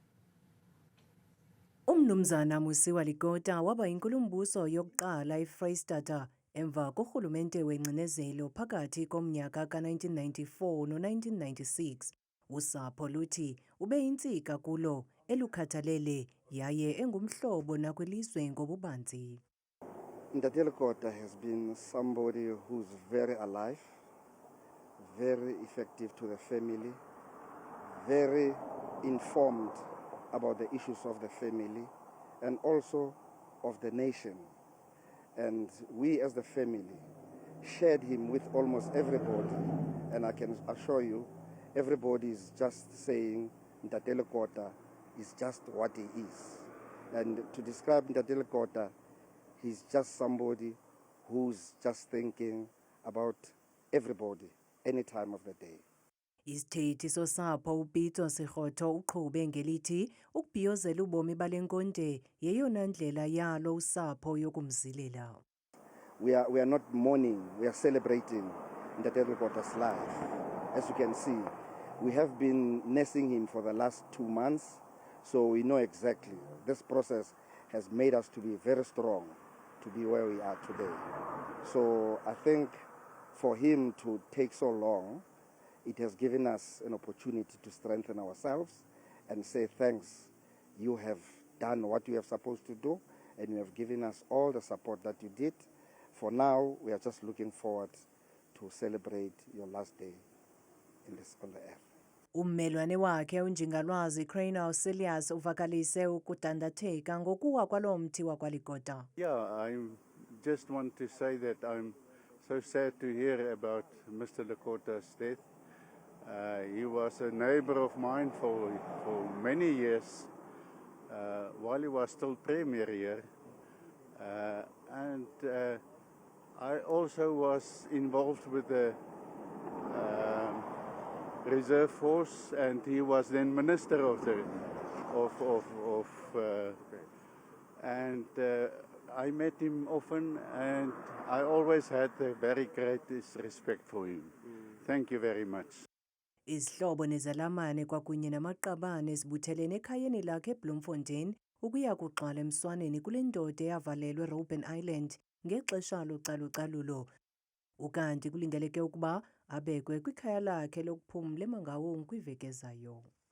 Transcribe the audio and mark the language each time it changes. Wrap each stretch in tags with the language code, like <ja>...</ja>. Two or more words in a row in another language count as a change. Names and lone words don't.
<xh>UMnumzana Musiwa Likota waba inkulumbuso yokuqala eFreystata emva korhulumente wengcinezelo phakathi komnyaka ka-1994 no-1996. Usapho luthi ube yintsika kulo elukhathalele yaye engumhlobo nakwilizwe ngobubanzi.</xh> <en>Ntate Likota has been somebody who's very alive, very effective to the family, very informed about the issues of the family and also of the nation. And we as the family shared him with almost everybody. And I can assure you, everybody is just saying Ntate Likota is just what he is. And to describe Ntate Likota, he's just somebody who's just thinking about everybody, any time of the day.</en> <xh>Isithethi sosapho uPito Sekgotho uqhube ngelithi ukubhiyozela ubomi balenkonde yeyona ndlela yalo usapho yokumzilela.</xh> <en>We are not mourning, we are celebrating Ntate Likota's life. As you can see, we have been nursing him for the last 2 months, so we know exactly. This process has made us to be very strong to be where we are today. So I think for him to take so long, it has given us an opportunity to strengthen ourselves and say thanks. You have done what you have supposed to do and you have given us all the support that you did. For now, we are just looking forward to celebrate your last day on the earth.</en> <xh>Ummelwane wakhe unjingalwazi Crainal Celius uvakalise ukudandatheka ngokuwa kwalo mthi wakwaLikota.</xh> <en>Yeah, I just want to say that I'm so sad to hear about Mr. Likota's death. He was a neighbor of mine for many years while he was still Premier here. And I also was involved with the Reserve Force, and he was then Minister of the and I met him often, and I always had a very great respect for him. Thank you very much.</en> <xh>Izihlobo nezalamane kwakunye namaqabane zibuthelene ekhayeni lakhe eBloemfontein ukuya kugxwala emswaneni kule ndoda eyavalelwe Robben Island ngexesha localucalulo. Ukanti kulindeleke ukuba abekwe kwikhaya lakhe lokuphumla eMangaung kwiveki ezayo.</xh>